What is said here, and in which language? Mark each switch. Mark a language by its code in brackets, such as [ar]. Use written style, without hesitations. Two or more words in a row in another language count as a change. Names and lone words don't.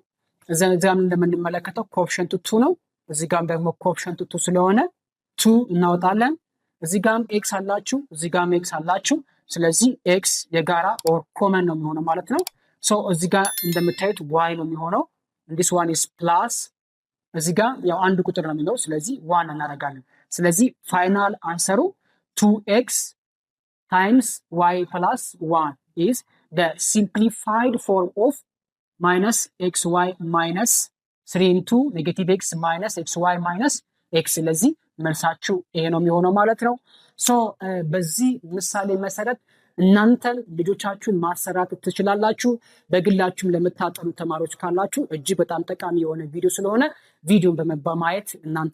[am] እዚያም እንደምንመለከተው ኮኤፊሽንቱ 2 ነው። እዚህ ጋርም ደግሞ ኮኤፊሽንቱ 2 ስለሆነ 2 እናወጣለን። እዚህ ጋርም ኤክስ አላችሁ፣ እዚህ ጋርም ኤክስ አላችሁ። ስለዚህ ኤክስ የጋራ [en] or common [am] ነው የሚሆነው ማለት ነው። ሶ እዚህ ጋር እንደምታዩት ዋይ ነው የሚሆነው። this [en] one is plus [am] እዚህ ጋር ያው አንድ ቁጥር ነው የሚለው ስለዚህ 1 እናደርጋለን። ስለዚህ ፋይናል አንሰሩ [en] 2x times y plus 1 is the simplified form of minus xy minus 3 into negative x minus xy minus x። [am] ስለዚህ መልሳችሁ ይሄ ነው የሚሆነው ማለት ነው። ሶ በዚህ ምሳሌ መሰረት እናንተን ልጆቻችሁን ማሰራት ትችላላችሁ። በግላችሁም ለምታጠኑ ተማሪዎች ካላችሁ እጅግ በጣም ጠቃሚ የሆነ ቪዲዮ ስለሆነ ቪዲዮን በማየት እናንተ